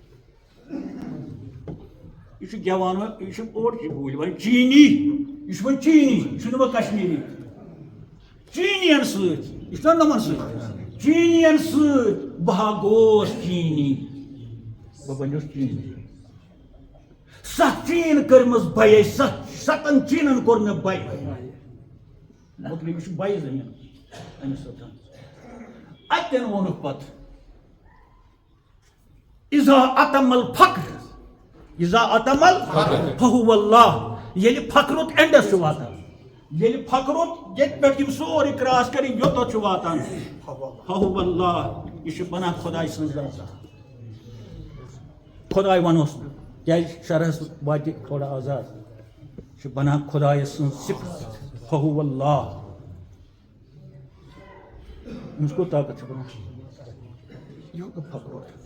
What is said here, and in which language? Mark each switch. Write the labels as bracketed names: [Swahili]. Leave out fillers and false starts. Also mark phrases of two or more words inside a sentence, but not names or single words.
[Kashmiri] یہ گیوان یہ اوڑچہِ بوٗلۍ وۄنۍ چیٖنی یہِ چھُ وۄنۍ چیٖنی یہِ چھُنہٕ وۄنۍ کشمیٖری چیٖنین سۭتۍ یہِ چھُنہ نۄمن سۭتۍ چیٖنین سۭتۍ بہٕ ہا گوس چیٖنی بہٕ بنیوس چیٖنی 7 چیٖن کٔرمٕژ بَیے 7 چیٖنن کوٚر مےٚ بَے مطلب یہِ چھُ بَے زٔمیٖن أمِس سۭتۍ اتٮ۪ن ووٚنُکھ پتہٕ [Arabic] اِذا اتم الفقر اِذا اتم الفقر فهو اللہ [Kashmiri] ییٚلہِ فقرُک اینڈس چھُ واتان ییٚلہِ فقرُک ییٚتہِ پٮ۪ٹھ یِم سورُے کراس کٔرِتھ یوٚتَتھ چھُ واتان [Arabic] فهو اللہ [Kashmiri] یہِ چھُ بنان خۄداے سٕنٛز ذات خۄداے ونہوس نہٕ کیازِ شرحس واتہِ تھوڑا آزاد یہِ چھُ بنان خۄدایس سٕنٛز صفت [Arabic] فهو اللہ [Kashmiri] أمِس کوٗت طاقت چھُ بنان یہِ گوٚو فقر